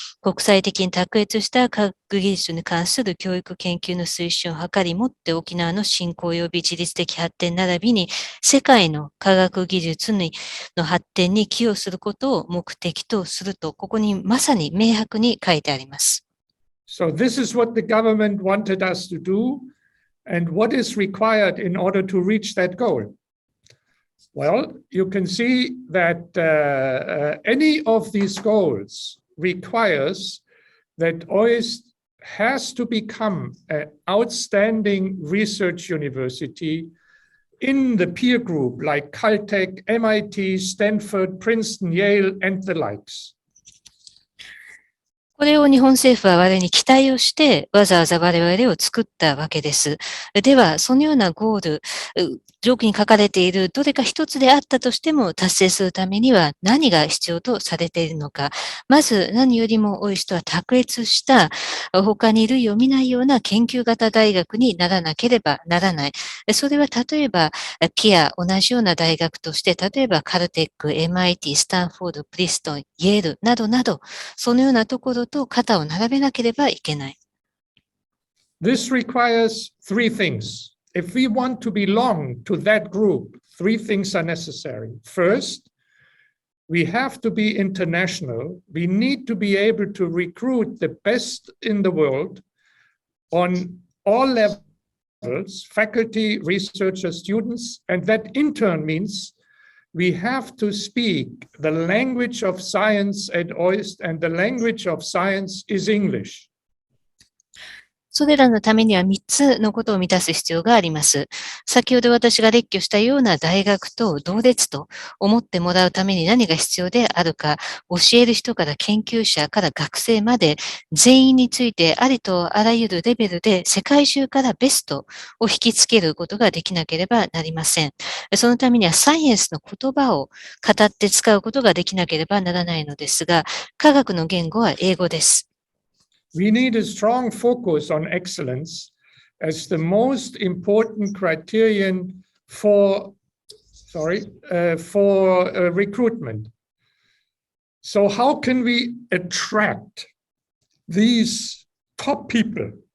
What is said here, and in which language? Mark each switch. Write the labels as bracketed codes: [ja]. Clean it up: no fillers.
[ja] 国際的に卓越した科学技術に関する教育研究の推進を図り、もって沖縄の振興及び自立的発展並びに世界の科学技術の発展に寄与することを目的とすると、ここにまさに明白に書いてあります。 [en] So this is what the government wanted us to do, and what is required in order to reach that goal. Well, you can see that any of these goals requires that OIST has to become an outstanding research university in the peer group like Caltech, MIT, Stanford, Princeton, Yale, and the likes. [ja] これを日本政府は我々に期待をして、わざわざ我々を作ったわけです。では、そのようなゴール、上記に書かれているどれか一つであったとしても達成するためには何が必要とされているのか。まず何よりもOISTは卓越した他に類を見ないような研究型大学にならなければならない。それは例えばピア同じような大学として、例えばカルテック、MIT、スタンフォード、プリストン、イェールなどなど、そのようなところと肩を並べなければいけない。 [en] This requires three things. If we want to belong to that group, three things are necessary. First, we have to be international. We need to be able to recruit the best in the world on all levels, faculty, researchers, students, and that in turn means we have to speak the language of science at OIST, and the language of science is English. [ja] それらのためには3つのことを満たす必要があります。先ほど私が列挙したような大学と同列と思ってもらうために何が必要であるか、教える人から研究者から学生まで全員についてありとあらゆるレベルで世界中からベストを引きつけることができなければなりません。そのためにはサイエンスの言葉を語って使うことができなければならないのですが、科学の言語は英語です。 [en] We need a strong focus on excellence as the most important criterion for recruitment. So how can we attract these top people?